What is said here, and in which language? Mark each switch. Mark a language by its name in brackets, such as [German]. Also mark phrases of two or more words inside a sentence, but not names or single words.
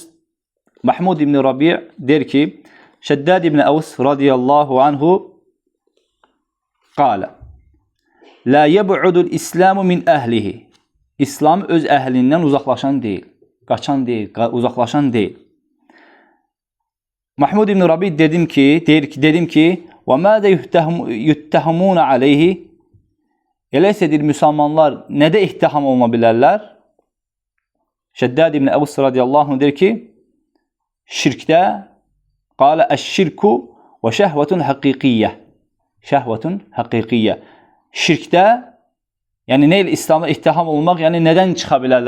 [Azerbaijani] Mahmud ibn Rabi der ki, Şəddad ibn Əvs [Arabic] رضي الله عنه قال لا يبعد الإسلام من أهله. [Azerbaijani] İslam öz əhlindən uzaqlaşan deyil, qaçan deyil, uzaqlaşan deyil. Mahmud ibn Rabi dedim ki, [Arabic] وَمَاذَا يُتَّهَمُونَ عَلَيْهِ [Azerbaijani] Elə isə deyir, müsəlmanlar nədə ittiham olma bilərlər? Şəddad ibn Əvs [Arabic] رضي الله عنه [Azerbaijani] der ki, şirkdə [Arabic] قال الشرك و شهوة حقيقية. شهوة حقيقية. [Azerbaijani] Şirkdə, yəni nə ilə İslamda ittiham olmaq, yəni nədən çıxa bilərlər?